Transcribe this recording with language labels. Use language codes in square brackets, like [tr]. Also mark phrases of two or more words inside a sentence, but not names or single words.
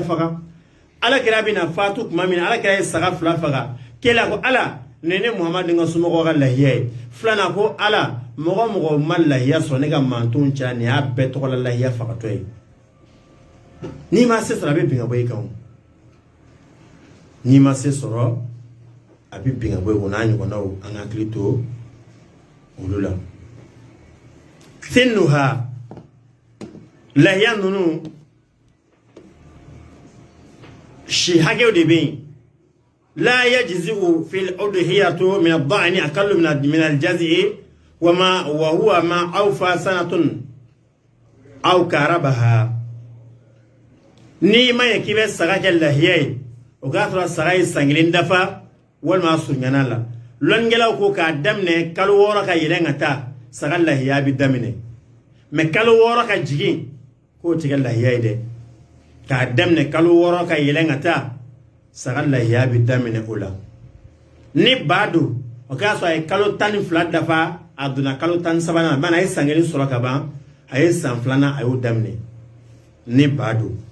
[bm] faga ala kɛra bɛna fatu tuma min na ala kɛra ye saga fila faga kɛla ko ala ne muhamadu ka somɔgɔw ka lahiya ye filanan ko ala mɔgɔ ma lahiya sɔrɔ ne ka mantonw cɛ nin y'a bɛɛ tɔgɔ la lahiya fagatɔ ye n'i ma se sɔrɔ a bɛ bin ka bɔ i kan n'i ma se sɔrɔ a bɛ bin ka bɔ i kun n'a ɲɔgɔnnaw an ka hakili to olu la sinnuha lahiya ninnu si hakɛw de bɛ yen [ar] لا يجزئ في الأضحية من الضأن أقل من الجذع وهو ما أوفى سنة أو قاربها [bm] ni ma ye k'i bɛ saga kɛ lahiya ye o k'a sɔrɔ saga ye san kelen dafa walima a surunyana la lɔnnikɛlaw ko k'a daminɛ kalo 6 ka yɛlɛn ka taa saga lahiya bɛ daminɛ mais kalo 6 ka jigin k'o tɛ kɛ lahiya ye dɛ k'a daminɛ kalo 6 ka yɛlɛn ka taa saga lahiya bɛ daminɛ o la ni ba don o k'a sɔrɔ a ye kalo 12 dafa a donna kalo 13 na bana a ye san kelen sɔrɔ ka ban a ye san 2nan a y'o daminɛ ni ba don